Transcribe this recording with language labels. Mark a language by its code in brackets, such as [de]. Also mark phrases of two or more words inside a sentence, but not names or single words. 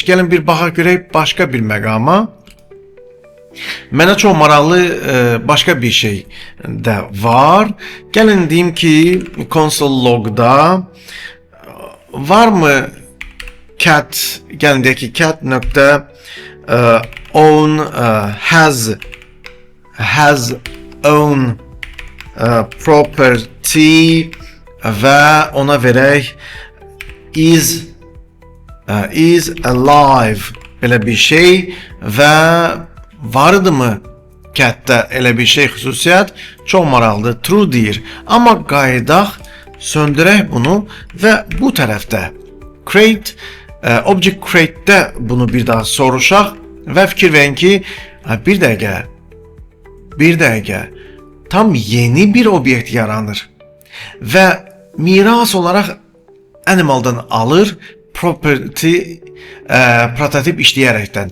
[az] Gəlin bir baxaq görək başqa bir məqama. Mənə çox maraqlı başqa bir şey də var. Gəlin deyim ki, [en] console logda [az] varmı cat, gəlin deyək ki, cat nöqtə [en] own has own property [az] və ona verək [en] is is alive [az] belə bir şey və vardı mı catdə elə bir şey xüsusiyyət? Çox maraqlıdır. True deyir. Amma qayıdaq, söndürək bunu və bu tərəfdə [en] create, object create'də [az] bunu bir daha soruşaq və fikir verin ki, bir dəqiqə, tam yeni bir obyekt yaranır və miras olaraq animaldan alır, property, prototip işləyərəkdən.